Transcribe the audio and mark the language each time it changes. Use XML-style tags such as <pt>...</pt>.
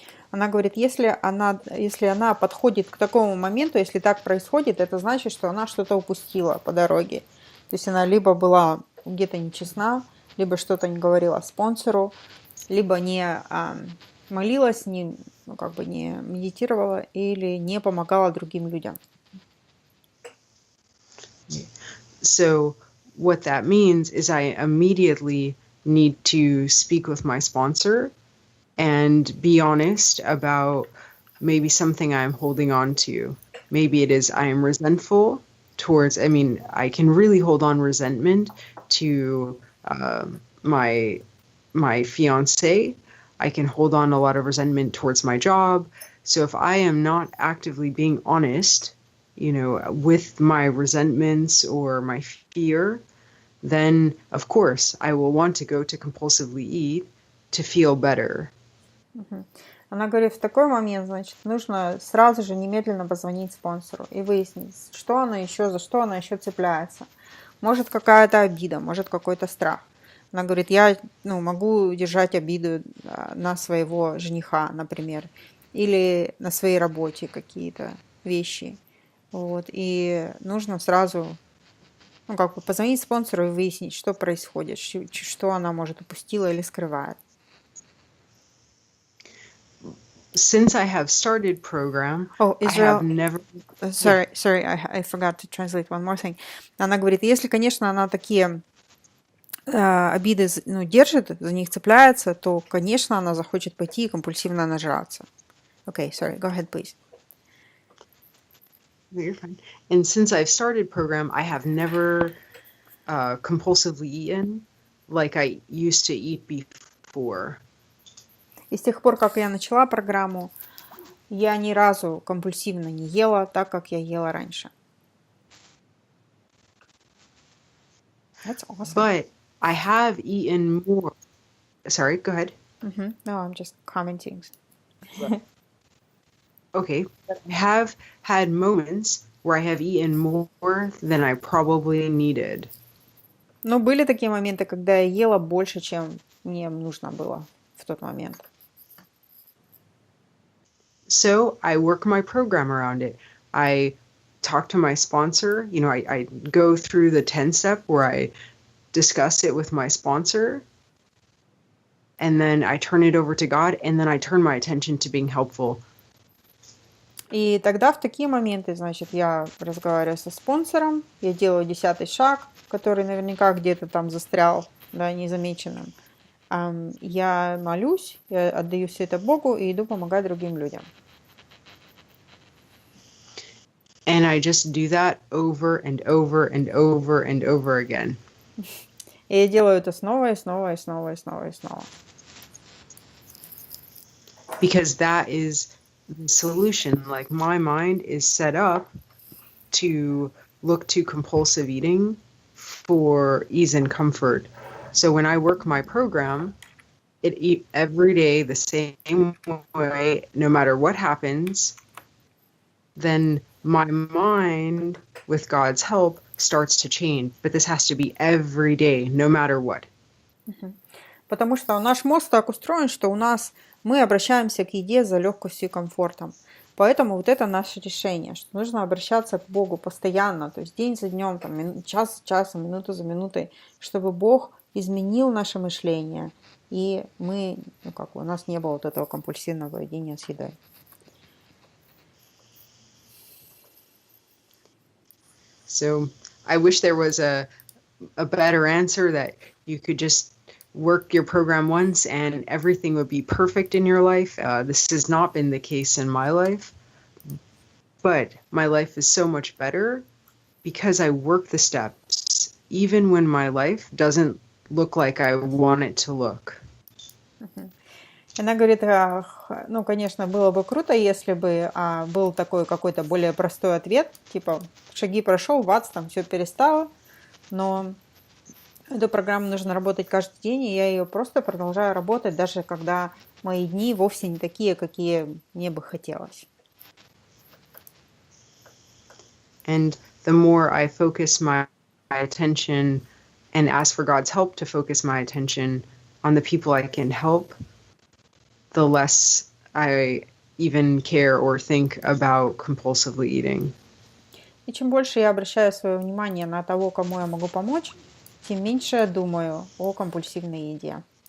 <ru>Она говорит, если она подходит к такому моменту, если так происходит, это значит, что она что-то упустила по дороге. То есть она либо была где-то нечестна, либо что-то не говорила спонсору, либо не молилась, не медитировала или не помогала другим людям.</ru> <en>So what that means is I immediately need to speak with my sponsor and be honest about maybe something I'm holding on to. Maybe it is I am resentful towards, I can really hold on resentment to my fiance. I can hold on a lot of resentment towards my job. So if I am not actively being honest, with my resentments or my fear, then of course I will want to go to compulsively eat to feel better.</en> <ru>Она говорит, в такой момент, значит, нужно сразу же немедленно позвонить спонсору и выяснить, за что она еще цепляется. Может, какая-то обида, может, какой-то страх. Она говорит, я могу держать обиду на своего жениха, например, или на своей работе какие-то вещи. Вот, и нужно сразу позвонить спонсору и выяснить, что происходит, что она, может, упустила или скрывает.</ru> <en>Since I have started program, Israel, I have never... Sorry, I forgot to translate one more thing.</en> <ru>Она говорит, если, конечно, она такие обиды держит, за них цепляется, то, конечно, она захочет пойти и компульсивно нажраться.</ru> <en>Okay, sorry, go ahead, please. No, you're fine. And since I've started program, I have never compulsively eaten like I used to eat before.</en> <ru>И с тех пор, как я начала программу, я ни разу компульсивно не ела так, как я ела раньше.</ru> <en>That's awesome. But I have eaten more. Sorry, go ahead. No, I'm just commenting. Okay. I have had moments where I have eaten more than I probably needed.</en> <ru>Но были такие моменты, когда я ела больше, чем мне нужно было в тот момент.</ru> <en>So I work my program around it. I talk to my sponsor. I go through the 10-step where I discuss it with my sponsor. And then I turn it over to God. And then I turn my attention to being helpful.</en> <ru>И тогда в такие моменты, значит, я разговариваю со спонсором, я делаю 10-й шаг, который наверняка где-то там застрял, незамеченным. Я молюсь, я отдаю все это Богу и иду помогать другим людям.</ru> <en>And I just do that over and over and over and over again.</en> <ru>И я делаю это снова и снова и снова и снова и снова.</ru> <en>Because that is the solution. Like my mind is set up to look to compulsive eating for ease and comfort. So when I work my program, it eat every day the same way, no matter what happens, then my mind, with God's help, starts to change. But this has to be every day, no matter what.</en> <ru>Потому что наш мозг так устроен, что мы обращаемся к еде за легкостью и комфортом. Поэтому вот это наше решение, что нужно обращаться к Богу постоянно, то есть день за днем, час за часом, минуту за минутой, чтобы Бог изменил наше мышление, и у нас не было вот этого компульсивного едения с едой.</ru> <en>So I wish there was a better answer that you could just work your program once and everything would be perfect in your life. This has not been the case in my life, but my life is so much better because I work the steps, even when my life doesn't look like I want it to look.</en> <ru>Она говорит, ну, конечно, было бы круто, если бы был такой какой-то более простой ответ, типа шаги прошел, бац, там все перестало, но эту программу нужно работать каждый день, и я ее просто продолжаю работать, даже когда мои дни вовсе не такие, какие мне бы хотелось.</ru> <en>And the more I focus my attention and ask for God's help to focus my attention on the people I can help, the less I even care or think about compulsively eating.</en> <ru>И чем больше я обращаю свое внимание на того, кому я могу помочь, тем меньше я думаю о компульсивной еде.</ru>